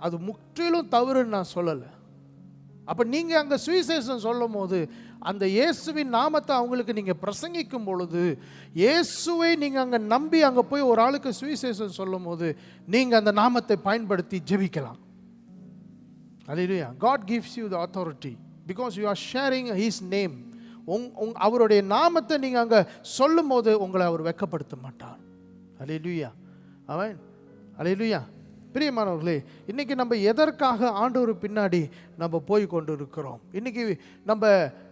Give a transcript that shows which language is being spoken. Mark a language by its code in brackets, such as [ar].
[ta] அது முற்றிலும் தவறுன்னு நான் சொல்லலை. அப்போ நீங்கள் அங்கே சுவிசேஷம் சொல்லும் போது அந்த இயேசுவின் நாமத்தை அவங்களுக்கு நீங்கள் பிரசங்கிக்கும் பொழுது, இயேசுவை நீங்கள் அங்கே நம்பி அங்கே போய் ஒரு ஆளுக்கு சுவிசேஷம் சொல்லும் போது நீங்கள் அந்த நாமத்தை பயன்படுத்தி ஜெபிக்கலாம். அல்லேலூயா. [en] God gives you the authority because you are sharing his name. [ta] அவருடைய நாமத்தை நீங்கள் அங்கே சொல்லும் போது உங்களை அவர் வெட்கப்படுத்த மாட்டார். அல்லேலூயா. ஆமென். அல்லேலூயா. பிரியமானவர்களே, இன்றைக்கி நம்ம எதற்காக ஆண்டவர் பின்னாடி நம்ம போய் கொண்டு இருக்கிறோம்? இன்றைக்கி நம்ம